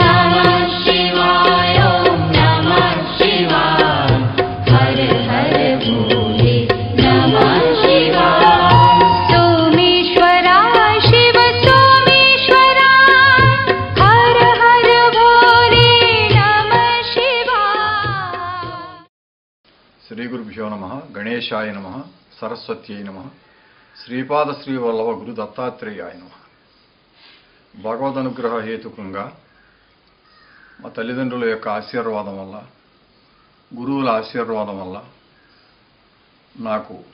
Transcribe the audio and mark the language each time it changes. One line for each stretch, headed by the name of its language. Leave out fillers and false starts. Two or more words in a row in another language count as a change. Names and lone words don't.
Sanskrit: नमः शिवाय ओम नमः शिवाय हर हर भोले नमः शिवाय सोमेश्वराय शिव सोमेश्वराय हर हर भोले नमः शिवाय శ్రీ గురుభ్యో నమః గణేశాయ నమః సరస్వత్యై నమః శ్రీపాద శ్రీవల్లభ గురు దత్తాత్రేయాయ నమః
Telugu: భగవద్ అనుగ్రహ హేతుకంగా మా తల్లిదండ్రుల యొక్క ఆశీర్వాదం వల్ల గురువుల ఆశీర్వాదం వల్ల నాకు